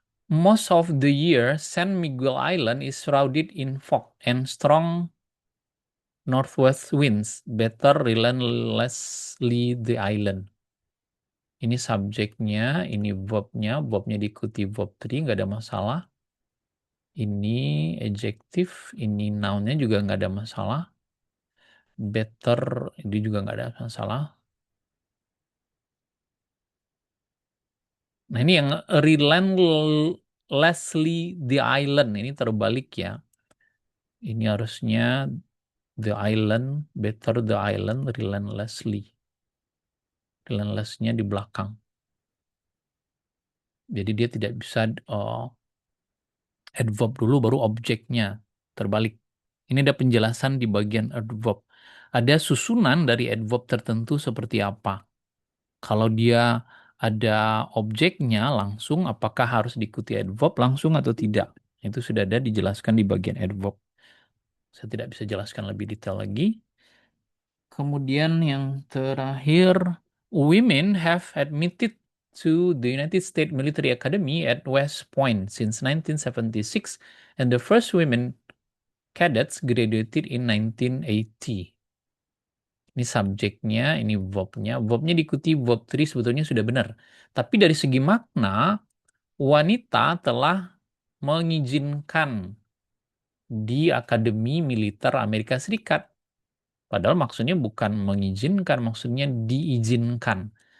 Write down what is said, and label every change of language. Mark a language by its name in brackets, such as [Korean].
[English] Most of the year, San Miguel Island is shrouded in fog and strong northwest winds better relentlessly the island. [Indonesian] Ini subjeknya, ini verbnya diikuti verb 3, nggak ada masalah. Ini adjektif, ini noun-nya juga nggak ada masalah. Better, ini juga nggak ada masalah. Nah ini yang relentlessly the island, ini terbalik ya. Ini harusnya [English] the island, better the island, relentlessly. [Indonesian] Relentlessnya di belakang. Jadi dia tidak bisa adverb dulu baru objeknya. Terbalik. Ini ada penjelasan di bagian adverb. Ada susunan dari adverb tertentu seperti apa. Kalau dia ada objeknya langsung, apakah harus diikuti adverb langsung atau tidak. Itu sudah ada dijelaskan di bagian adverb. Saya tidak bisa jelaskan lebih detail lagi. [English] Kemudian yang terakhir, women have admitted to the United States Military Academy at West Point since 1976, and the first women cadets graduated in 1980. [Indonesian] Ini subjeknya, ini verbnya. Verbnya diikuti verb 3 sebetulnya sudah benar. Tapi dari segi makna, wanita telah mengizinkan di Akademi Militer Amerika Serikat. Padahal maksudnya bukan mengizinkan, maksudnya diizinkan.